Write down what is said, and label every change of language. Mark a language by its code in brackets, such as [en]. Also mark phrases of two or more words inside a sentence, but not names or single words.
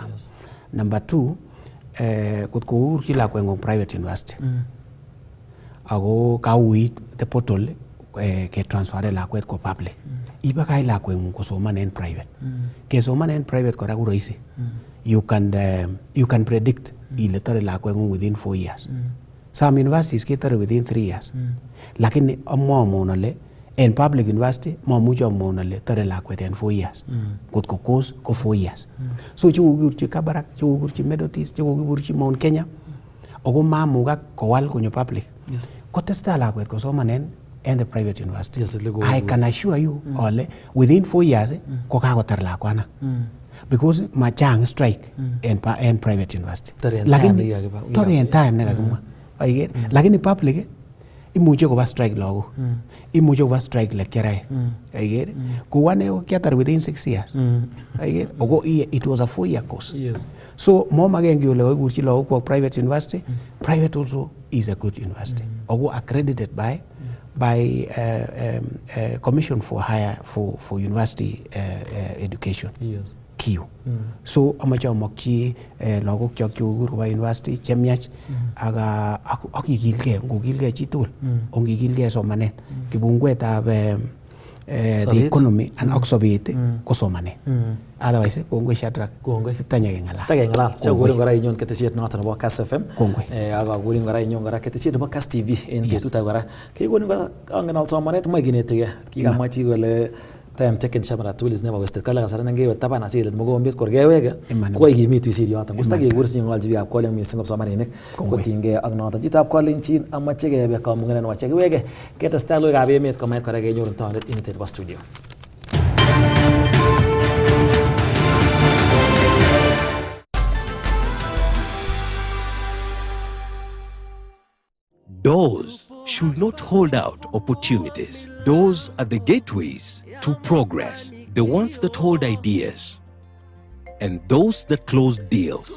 [kln] Number 2 kot kokurchi lakweng'ung private university ako kauit [en] the portal [kln] ketransferen lakwet kwa public ibakach lakweng'ung kosoman en private kesoman en private kora ko rahisi [en] you can predict [kln] ile tore lakweng'ung [en] within 4 years some universities [kln] ketore within 3 years lakini amwamwon ale en [en] public university [kln] mamuche amwon ale tore lakwet en [en] 4 years [kln] kot ko course ko [en] 4 years [kln] so chekokikurchi Kabarak chekokikurchi Methodist chekokikurchi Mount Kenya ako mamukak kowal konyo public kotestai lakwet kosoman en [en] the private university. I can assure you ole within 4 years [kln] ko kakotar lakwana [en] because [kln] machang strike en [en] private university [kln] lakini tore en time nekakimwa aiger lakini public imuche koba strike lagok imuche koba strike lecturer aiger ko ane kiatar [en] within 6 years [kln] aiger ogo [en] it was a 4-year course so [kln] mom again giole oikurchi lagok kwa [en] private university private also is a good university, or accredited by Commission for University Education. Yes. Q. [kln] So amache amakyi lagok chok chekokur koba university chemiach ak ikilgei, ngokilgei chitugul, ongikilgei somanet, kibungwetab [en] the economy [kln] and ak sobet ko somanet. Otherwise kongoi Shadrack, kongoi sitanya keng'alal. So kurin kora inyon ketesiet noton nebo Kass FM. Kongoi. Ak kurin kora inyon kora ketesiet nebo Kass TV en betutab kora. Kikonin kora kang'alal somanet moe kinetigei. Kikamwa chi kole [en] time taken Shamara tool is never wasted. [kln] Kala kasarana ngewe taban asilet mogombet korgewege ko ikimitu isir yoton. Gusta kekursin ng'olchi biikab koleng missing kipsomaninik kotinygei ak noton. Chitab kolenjin amache kebe kamung'et nebo chekiwege ketestai logoiwekab emet komet kora kenyorun tondet initet nebo studio. [en] Doors should not hold out opportunities. Doors are the gateways to progress, the ones that hold ideas, and those that close deals.